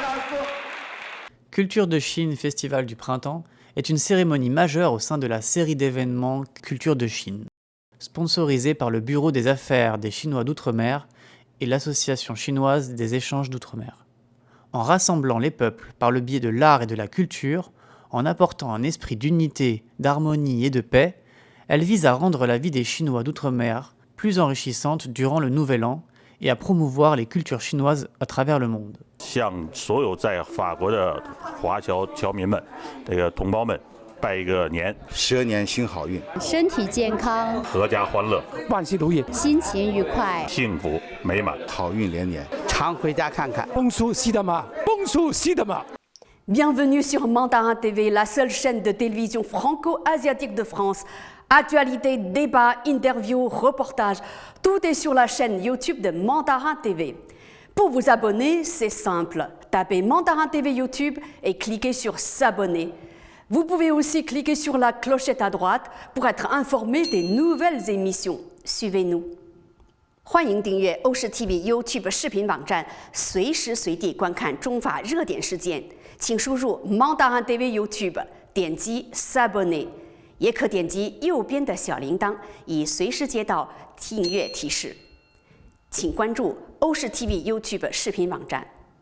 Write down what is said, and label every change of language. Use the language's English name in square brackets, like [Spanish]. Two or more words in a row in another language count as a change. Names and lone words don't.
[French] Culture de Chine Festival du Printemps est une cérémonie majeure au sein de la série d'événements Culture de Chine, sponsorisée par le Bureau des Affaires des Chinois d'Outre-mer et l'Association chinoise des échanges d'Outre-mer. En rassemblant les peuples par le biais de l'art et de la culture, en apportant un esprit d'unité, d'harmonie et de paix, elle vise à rendre la vie des Chinois d'Outre-mer plus enrichissante durant le Nouvel An et à promouvoir les cultures chinoises à travers le monde. [Chinese] 向所有在法国的华侨侨民们、同胞们拜一个年，12年新好运，身体健康，阖家欢乐，万事如意，心情愉快，幸福美满，好运连连，常回家看看。 [French] Bonjour Sidama, Bonjour Sidama. Bienvenue sur Mandarin TV, la seule chaîne de télévision franco-asiatique de France. Actualité, débat, interviews, reportages, tout est sur la chaîne YouTube de Mandarin TV. Pour vous abonner, c'est simple. Tapez Mandarin TV YouTube et cliquez sur s'abonner. Vous pouvez aussi cliquer sur la clochette à droite pour être informé des nouvelles émissions. Suivez-nous. [Chinese] 欢迎订阅欧视 TV YouTube 视频网站，随时随地观看中法热点事件。请输入 Mandarin TV YouTube， 点击 s'abonner， 也可点击右边的小铃铛，以随时接到订阅提示。请关注欧视 TV YouTube 视频网站。